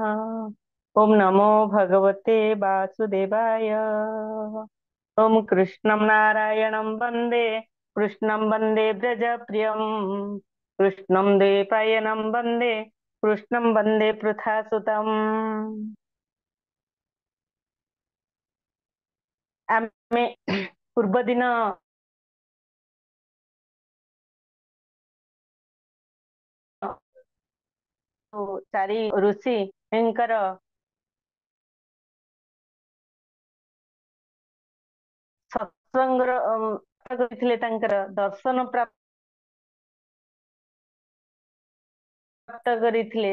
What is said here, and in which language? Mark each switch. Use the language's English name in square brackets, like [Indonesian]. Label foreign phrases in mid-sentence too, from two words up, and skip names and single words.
[Sanskrit] ओम नमो भगवते वासुदेवाय। ओम कृष्णं नारायणं वन्दे कृष्णं वन्दे व्रजप्रियं कृष्णं द्वैपायनं वन्दे कृष्णं वन्दे पृथासुतम्। [Odia] ଆମେ ପୂର୍ବ ଦିନ ଚାରି ଋଷିଙ୍କର ସତ୍ସଙ୍ଗର କରିଥିଲେ, ତାଙ୍କର ଦର୍ଶନ ପ୍ରାପ୍ତ କରିଥିଲେ।